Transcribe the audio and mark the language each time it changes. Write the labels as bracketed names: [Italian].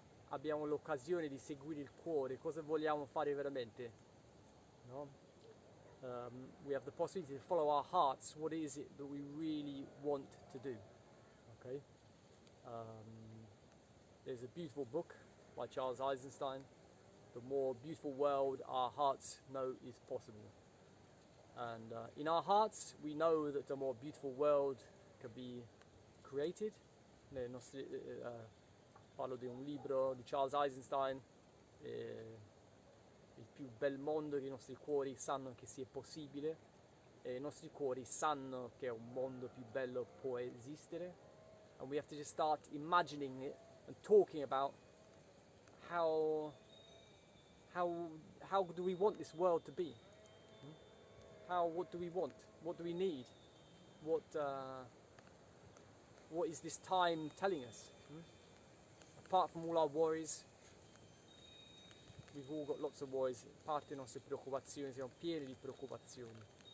[Italian] Abbiamo l'occasione di seguire il cuore, cosa vogliamo fare veramente, no? [English] We have the possibility to follow our hearts. What is it that we really want to do? Okay. There's a beautiful book by Charles Eisenstein, The More Beautiful World Our Hearts Know Is Possible. And in our hearts we know that a more beautiful world can be created. [Italian] Nei nostri, parlo di un libro di Charles Eisenstein, il più bel mondo che i nostri cuori sanno che sia possibile, e i nostri cuori sanno che un mondo più bello può esistere, [English] and we have to just start imagining it and talking about how do we want this world to be? What do we want? What do we need? What is this time telling us? Apart from all our worries, we've all got lots of worries. [Italian] A parte le nostre preoccupazioni, siamo pieni di preoccupazioni.